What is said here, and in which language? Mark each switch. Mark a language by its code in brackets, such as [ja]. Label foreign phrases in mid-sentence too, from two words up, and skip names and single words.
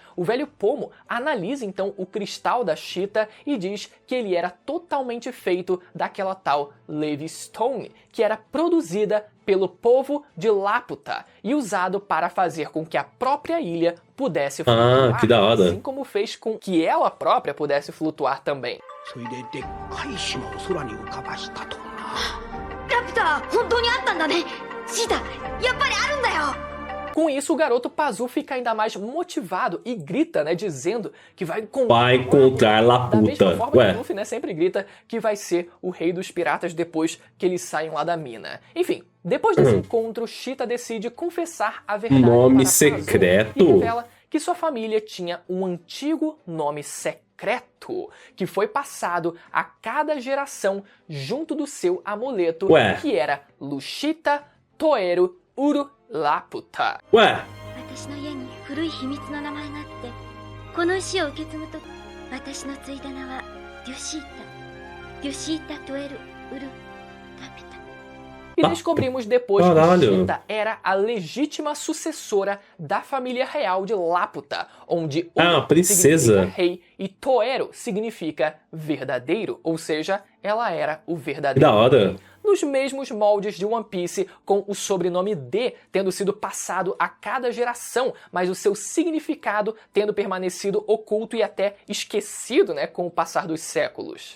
[pt] O velho Pomo analisa então o cristal da Cheetah e diz que ele era totalmente feito daquela tal Levistone, que era produzida pelo povo de Laputa e usado para fazer com que a própria ilha pudesse flutuar, que da hora. assim como fez com que ela própria pudesse flutuar também. [ja] それででっかい島を空に浮かばしたとな。ラピュタ本当にあったんだね。シータやっぱりあるんだよ。 [pt] Com isso, o garoto Pazu fica ainda mais motivado e grita, né, dizendo que vai Vai encontrar Da mesma Laputa. forma que Ué, o Luffy, né, sempre grita que vai ser o rei dos piratas depois que eles saem lá da mina. Enfim, depois desse encontro, Cheetah decide confessar a verdade Nome para Pazu secreto? e revela que sua família tinha um antigo nome secreto que foi passado a cada geração junto do seu amuleto, Ué. que era Lushita Toeru Uru Laputa. ué, [ja] 私の家に古い秘密の名前があって、この石を受け継ぐと、私の継いだ名はデュシータトエルウルタペタ。 [pt] E descobrimos depois Caralho. que Chita era a legítima sucessora da família real de Laputa, onde Ah, princesa. significa rei e Toero significa verdadeiro, ou seja, ela era o Que verdadeiro da hora. rei. Nos mesmos moldes de One Piece, com o sobrenome D tendo sido passado a cada geração, mas o seu significado tendo permanecido oculto e até esquecido, né, com o passar dos séculos.